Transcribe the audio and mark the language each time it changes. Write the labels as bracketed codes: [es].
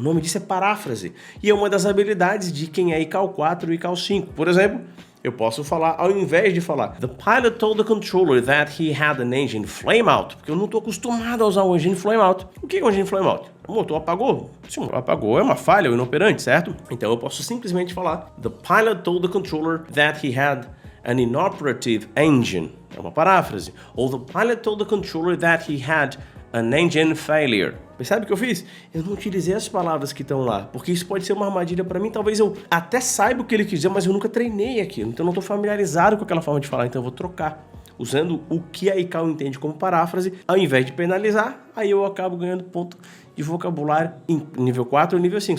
[pt] O nome disso é paráfrase e é uma das habilidades de quem é ICAL 4 e ICAL 5. Por exemplo, eu posso falar, ao invés de falar [en] The pilot told the controller that he had an engine flame out, [pt] porque eu não estou acostumado a usar o [en] engine flame out. [pt] O que é um [en] engine flame out? [pt] O motor apagou? Se o motor apagou, é uma falha ou inoperante, certo? Então eu posso simplesmente falar [en] The pilot told the controller that he had an inoperative engine. [pt] É uma paráfrase. [en] Ou The pilot told the controller that he had an engine failure. [pt] Percebe o que eu fiz? Eu não utilizei as palavras que estão lá, porque isso pode ser uma armadilha para mim. Talvez eu até saiba o que ele quis dizer, mas eu nunca treinei aquilo. Então eu não estou familiarizado com aquela forma de falar, então eu vou trocar. usando o que a ICAO entende como paráfrase, ao invés de penalizar, aí eu acabo ganhando ponto de vocabulário em nível 4 e nível 5.